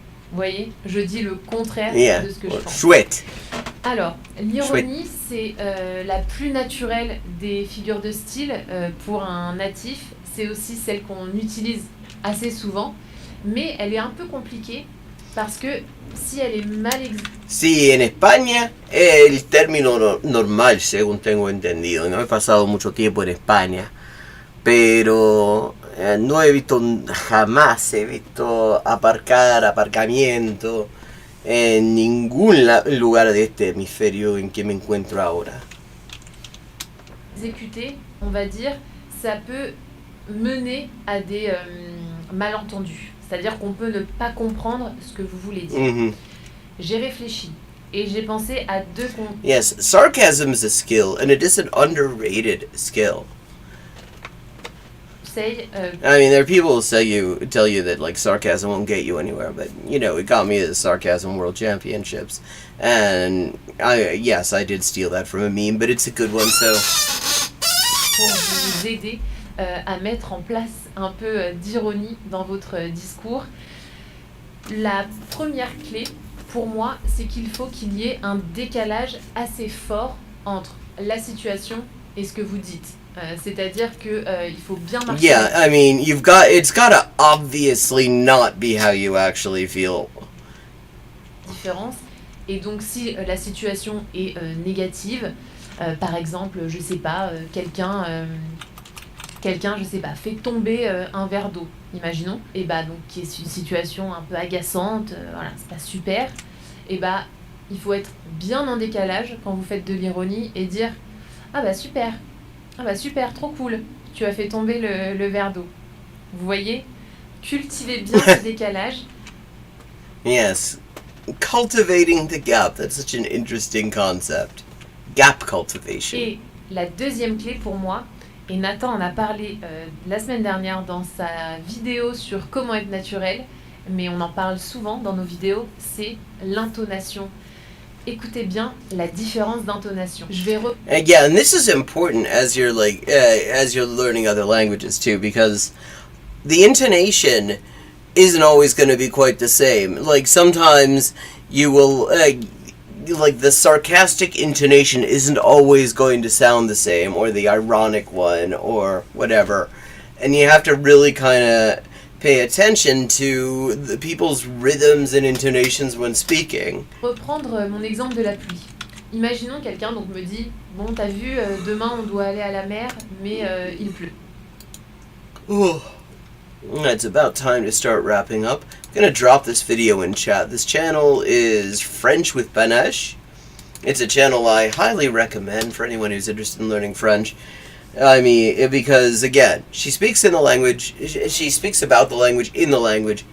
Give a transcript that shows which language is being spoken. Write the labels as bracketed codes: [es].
[fr] Vous voyez, je dis le contraire de ce que je pense. Chouette. Alors, l'ironie, c'est la plus naturelle des figures de style pour un natif. C'est aussi celle qu'on utilise assez souvent, mais elle est un peu compliquée parce que si elle est mal [es] Sí, en España es el término normal, según tengo entendido. No he pasado mucho tiempo en España, pero no he visto, jamás he visto aparcamiento en ningún lugar de este hemisferio en que me encuentro ahora. [fr] exécutée, on va dire, ça peut mener à des malentendus. C'est-à-dire qu'on peut ne pas comprendre ce que vous voulez dire. J'ai réfléchi et j'ai pensé à deux comptes. [en] Yes, sarcasm is a skill, and it is an underrated skill. I mean, there are people who tell you that like sarcasm won't get you anywhere, but you know, it got me the Sarcasm World Championships, and I did steal that from a meme, but it's a good one, so. [fr] Pour vous aider à mettre en place un peu d'ironie dans votre discours. La première clé, pour moi, c'est qu'il faut qu'il y ait un décalage assez fort entre la situation et ce que vous dites. C'est-à-dire que il faut bien marcher. [en] Yeah, I mean, it's gotta obviously not be how you actually feel. [fr] Différence. Et donc, si la situation est négative, par exemple, je sais pas, quelqu'un, je sais pas, fait tomber un verre d'eau, imaginons, et bah donc qui est une situation un peu agaçante, voilà, c'est pas super, et bah il faut être bien en décalage quand vous faites de l'ironie et dire ah bah super, trop cool, tu as fait tomber le verre d'eau. Vous voyez, cultivez bien ce décalage. [en] Yes, cultivating the gap, that's such an interesting concept. Gap cultivation. [fr] Et la deuxième clé pour moi, et Nathan en a parlé la semaine dernière dans sa vidéo sur comment être naturel, mais on en parle souvent dans nos vidéos, c'est l'intonation. Écoutez bien la différence d'intonation. Je vais [en] yeah, and this is important as you're learning other languages too, because the intonation isn't always going to be quite the same. Like sometimes you will like the sarcastic intonation isn't always going to sound the same, or the ironic one, or whatever, and you have to really kind of pay attention to the people's rhythms and intonations when speaking. [fr] Reprendre mon exemple de la pluie. Imaginons quelqu'un donc me dit bon t'as vu demain on doit aller à la mer mais il pleut. [en] It's about time to start wrapping up. I'm gonna drop this video in chat. This channel is French with Panache. It's a channel I highly recommend for anyone who's interested in learning French. I mean, because again, she speaks in the language, she speaks about the language in the language.